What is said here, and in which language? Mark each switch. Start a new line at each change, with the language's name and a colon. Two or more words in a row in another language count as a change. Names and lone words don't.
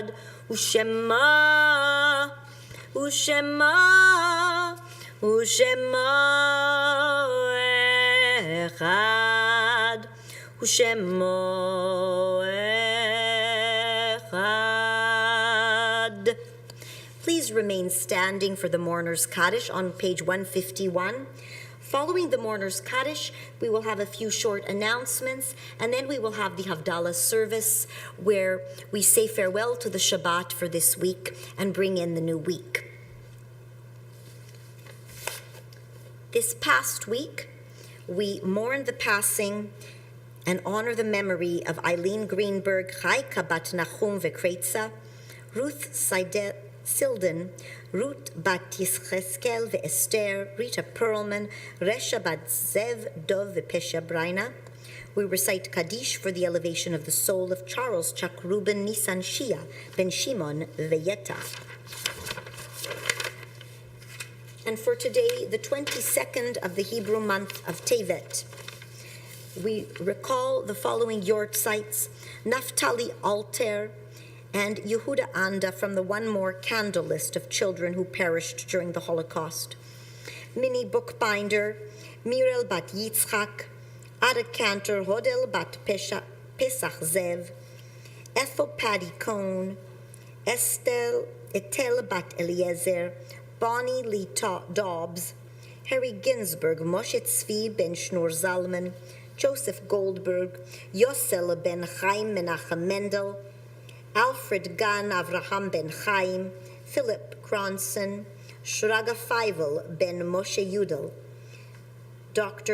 Hebrew: ושמו אחד, ושמו אחד.
English: Please remain standing for the mourner's Kaddish on page 151. Following the mourner's Kaddish, we will have a few short announcements, and then we will have the Havdalah service where we say farewell to the Shabbat for this week and bring in the new week. This past week, we mourn the passing and honor the memory of Eileen Greenberg, Chaika Bat Nachum Vekreitza, Ruth Silden, Ruth Bat Yischeskel Esther, Rita Perlman, Resha Bat Zev Dov Pesha Braina. We recite Kaddish for the elevation of the soul of Charles Chuck Reuben Nisan Shia Ben Shimon Veyeta. And for today, the 22nd of the Hebrew month of Tevet, we recall the following yortzites: Naftali Alter and Yehuda Anda from the One More Candle list of children who perished during the Holocaust. Minnie Bookbinder, Mirel Bat Yitzchak, Ada Cantor, Hodel Bat Pesach Zev, Ethel Patty Cohn, Etel Bat Eliezer, Bonnie Lee Dobbs, Harry Ginsberg, Moshe Tzvi Ben Shnur Zalman, Joseph Goldberg, Yosel Ben Chaim Menachem Mendel, Alfred Gan Avraham Ben Chaim, Philip Cronson, Shraga Feivel Ben Moshe Yudel, Dr.